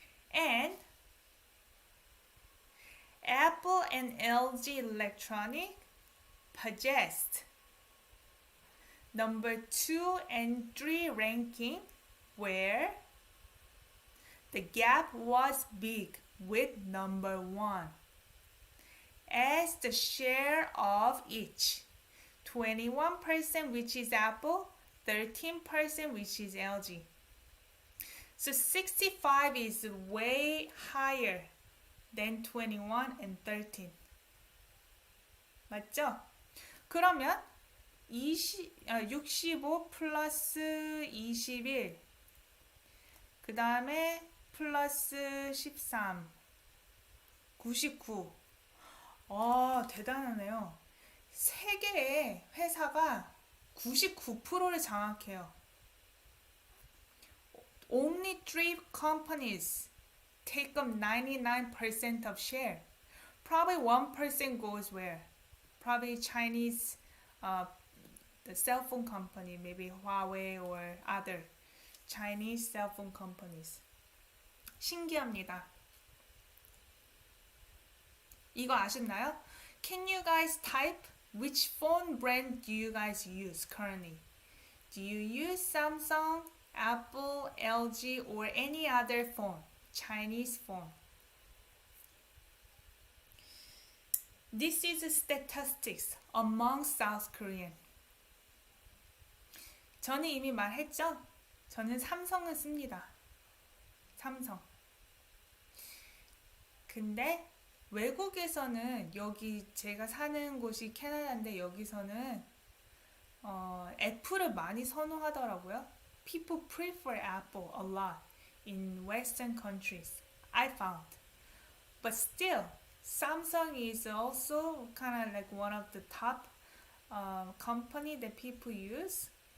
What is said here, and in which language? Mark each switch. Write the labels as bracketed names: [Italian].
[English] And Apple and LG Electronic possessed number 2 and 3 ranking, where the gap was big with number 1 as the share of each 21% which is Apple, 13% which is LG. So 65 is way higher than 21 and 13. [Korean] 맞죠? 그러면 65 플러스 21, 그 다음에 플러스 13, 99. 대단하네요. 3개의 회사가 99%를 장악해요. [English] Only 3 companies take up 99% of share. Probably 1% goes where? Probably Chinese, the cell phone company, maybe Huawei or other Chinese cell phone companies. [Korean] 신기합니다. 이거 아셨나요? [English] Can you guys type which phone brand do you guys use currently? Do you use Samsung, Apple, LG, or any other phone? Chinese phone. This is statistics among South Korean. [Korean] 저는 이미 말했죠? 저는 삼성을 씁니다. 삼성. 근데 외국에서는 여기 제가 사는 곳이 캐나다인데 여기서는 애플을 많이 선호하더라고요. [English] People prefer Apple a lot in Western countries. I found. But still, Samsung is also kind of like one of the top company that people use.